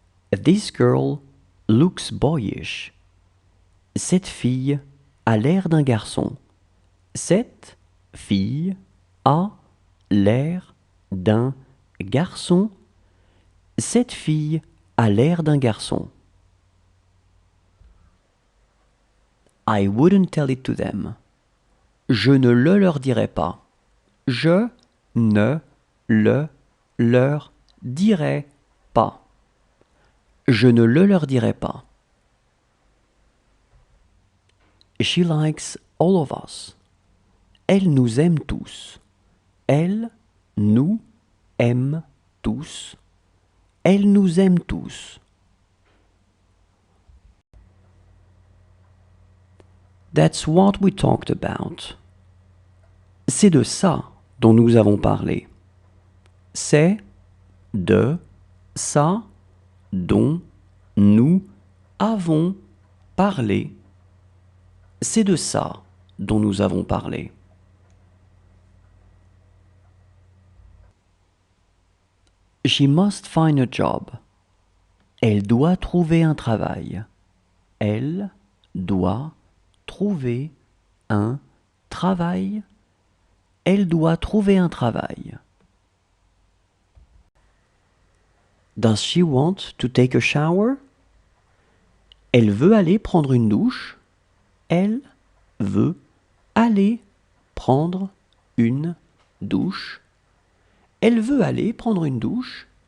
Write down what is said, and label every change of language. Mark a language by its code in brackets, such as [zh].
[en] This girl looks boyish. [fr] Cette fille a l'air d'un garçon. Cette fille a l'air d'un garçon. Cette fille a l'air d'un garçon. [en] I wouldn't tell it to them. [fr] Je ne le leur dirai pas. Je ne le leur dirai pas. Je ne le leur dirai pas. [en] She likes all of us. [fr] Elle nous aime tous. Elle nous aime tous. Elle nous aime tous. [en] That's what we talked about. [fr] C'est de ça dont nous avons parlé. C'est de ça dont nous avons parlé. C'est de ça dont nous avons parlé. [en] She must find a job. [fr] Elle doit trouver un travail. Elle doit trouver un travail. Elle doit trouver un travail. [en] Does she want to take a shower? [fr] Elle veut aller prendre une douche. Elle veut aller prendre une douche. Elle veut aller prendre une douche.